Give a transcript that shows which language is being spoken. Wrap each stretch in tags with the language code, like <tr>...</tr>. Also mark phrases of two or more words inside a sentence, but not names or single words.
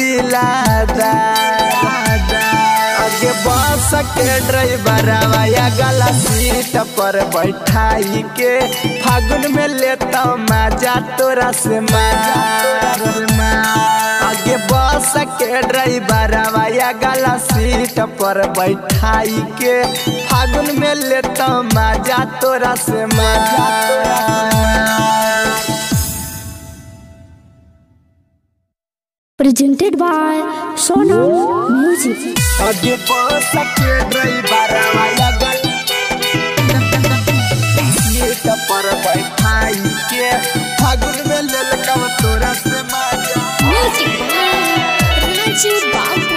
<mai>दिलादार आगे बस के ड्राइवरवा या गला सीट पर बैठाई के फागुन में लेता मजा तोरा से मार आगे बस के ड्राइवरवा या गला सीट पर बैठाई के फागुन में लेता मजा तोरा से मजा</mai> <en>Presented by Sonam Music.</en> <mai>आगे बस के ड्राइवरवा या गला सीट पर बैठाई के फागुन में लेलका तोरा से मजा म्यूजिक राजू बाबू</mai>